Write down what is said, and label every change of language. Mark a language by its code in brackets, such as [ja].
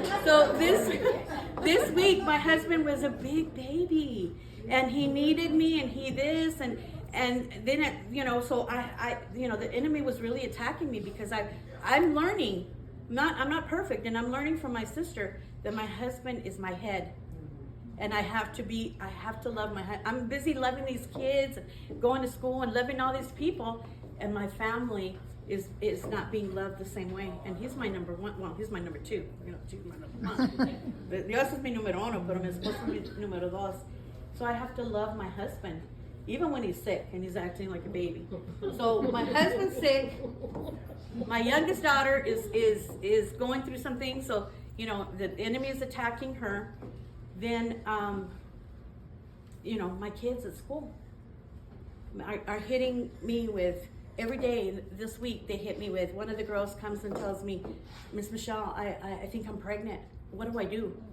[en] So this week, my husband was a big baby, and he needed me, and he this, and then so I the enemy was really attacking me, because I'm learning, I'm not perfect, and I'm learning from my sister that my husband is my head, and I have to love my husband. I'm busy loving these kids, and going to school, and loving all these people, and my family is not being loved the same way. And he's my number one. Well, he's my number two. She's my number one. [es] Dios es mi número uno, pero mi esposo es mi número dos. [en] So I have to love my husband, even when he's sick and he's acting like a baby. So my husband's sick. My youngest daughter is going through some things. So the enemy is attacking her. Then my kids at school are hitting me with, every day this week they hit me with, one of the girls comes and tells me, Miss Michelle, I think I'm pregnant. What do I do?